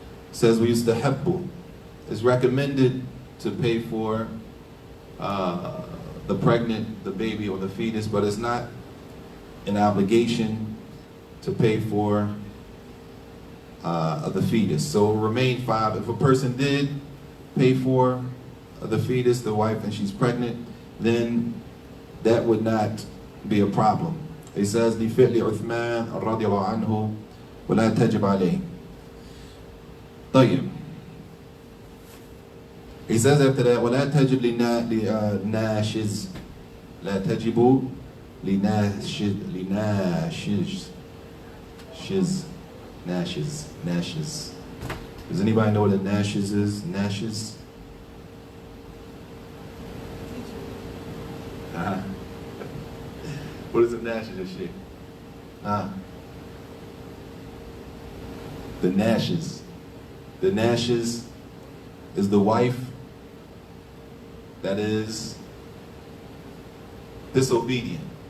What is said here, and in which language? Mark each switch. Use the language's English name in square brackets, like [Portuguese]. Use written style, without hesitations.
[English] It says we used to habbu. It's recommended to pay for the pregnant, the baby, or the fetus, but it's not an obligation to pay for the fetus. So it will remain 5. If a person did pay for the fetus, the wife, and she's pregnant, then that would not be a problem. It says, [Arabic] لِفِعْلِ عُثْمَانَ رَضِيَ اللَّهُ عَنْهُ وَلَا تَجِبْ عَلَيْهِ. طيب. [English] He says after that, [Arabic] وَلَا تَجِبْ لِنَاشِزْ لَا تَجِبُ لِنَاشِز. [English] Does anybody know what a nashes is? Nashes? What is the nashes of shit? The nashes. The nashes is the wife that is disobedient.